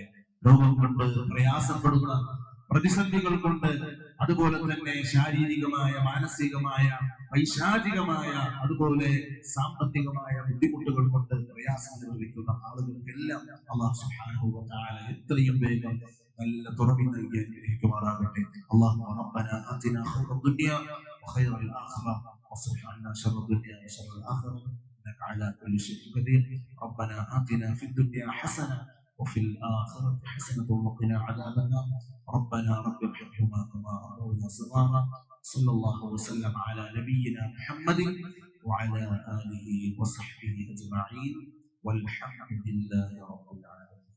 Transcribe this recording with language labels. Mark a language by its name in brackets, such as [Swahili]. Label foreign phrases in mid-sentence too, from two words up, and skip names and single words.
[Malayalam] രോഗം കൊണ്ട് പ്രയാസപ്പെടുന്ന, പ്രതിസന്ധികൾ കൊണ്ട്, അതുപോലെ തന്നെ ശാരീരികമായ, മാനസികമായ, പൈശാചികമായ, അതുപോലെ സാമ്പത്തികമായ ബുദ്ധിമുട്ടുകൾ കൊണ്ട് പ്രയാസം അനുഭവിക്കുന്ന ആളുകൾക്കെല്ലാം [Arabic] الله سبحانه وتعالى [Malayalam] എത്രയും വേഗം നല്ല തുറവി നൽകി അനുഗ്രഹിക്കുമാറാകട്ടെ. [Arabic] اللهم ربنا آتنا خير الدنيا وخير الآخرة واصرف عنا شر الدنيا وشر الآخرة إنك على كل شيء قدير. ربنا آتنا في الدنيا حسنة وفي الآخرة حسنة وقنا عذاب النار. ربنا رب ارحمهما كما ربونا صغارا. صلى الله وسلم على نبينا محمد وعلى آله وصحبه أجمعين والحمد لله رب العالمين.